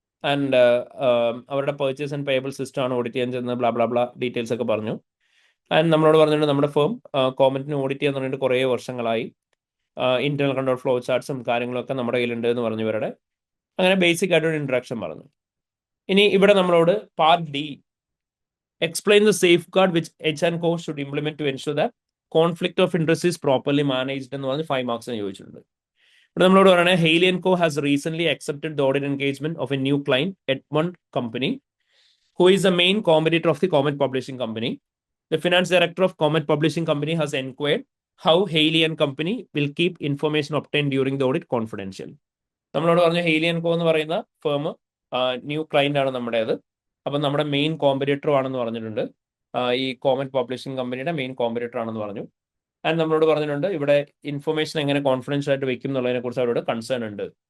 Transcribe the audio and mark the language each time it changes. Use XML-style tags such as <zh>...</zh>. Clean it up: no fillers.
<ml>And അവരുടെ purchase and payable system ആണ് audit ചെയ്യാൻ ചെല്ലുന്നത്. ബ്ലാ ബ്ലാ ബ്ലാ ഡീറ്റെയിൽസ് ഒക്കെ പറഞ്ഞു. ആൻഡ് നമ്മളോട് പറഞ്ഞിട്ടുണ്ട്, നമ്മുടെ ഫേം കോമറ്റിനെ ഓഡിറ്റ് ചെയ്യാൻ തുടങ്ങിയിട്ട് കുറേ വർഷങ്ങളായി. ഇന്റേണൽ കൺട്രോൾ ഫ്ലോ ചാർട്ട്സും കാര്യങ്ങളൊക്കെ നമ്മുടെ കയ്യിലുണ്ട് എന്ന് പറഞ്ഞു ഇവരുടെ. അങ്ങനെ ബേസിക് ആയിട്ടൊരു ഇൻട്രഡക്ഷൻ പറഞ്ഞു. ഇനി ഇവിടെ നമ്മളോട് part D,</ml> <en>explain the safeguard which H&Co should implement to ensure that conflict of interest is properly managed</en> <ml>എന്ന് പറഞ്ഞ് 5 മാർക്സിന് ചോദിച്ചിട്ടുണ്ട്. ഇവിടെ നമ്മളോട് പറയണേ,</ml> <en>Haley & Co has recently accepted the audit engagement of a new client, Edmond Company, who is the main competitor of the Comet Publishing Company. The finance director of Comet Publishing Company has inquired how Haley & Company will keep information obtained during the audit confidential.</en> <ml>നമ്മളോട് പറഞ്ഞു Hailey and കോ എന്ന് പറയുന്ന firm new client ആണ് നമ്മുടേത്. അപ്പം നമ്മുടെ main competitor ആണെന്ന് പറഞ്ഞിട്ടുണ്ട്. ഈ കോമറ്റ് പബ്ലിഷിംഗ് കമ്പനിയുടെ മെയിൻ കോമ്പറ്റീറ്റർ ആണെന്ന് പറഞ്ഞു. ആൻഡ് നമ്മളോട് പറഞ്ഞിട്ടുണ്ട് ഇവിടെ ഇൻഫർമേഷൻ എങ്ങനെ കോൺഫിഡൻഷ്യൽ ആയിട്ട് വെക്കും എന്നുള്ളതിനെ കുറിച്ച് അവരോട് കൺസേൺ ഉണ്ട്.</ml>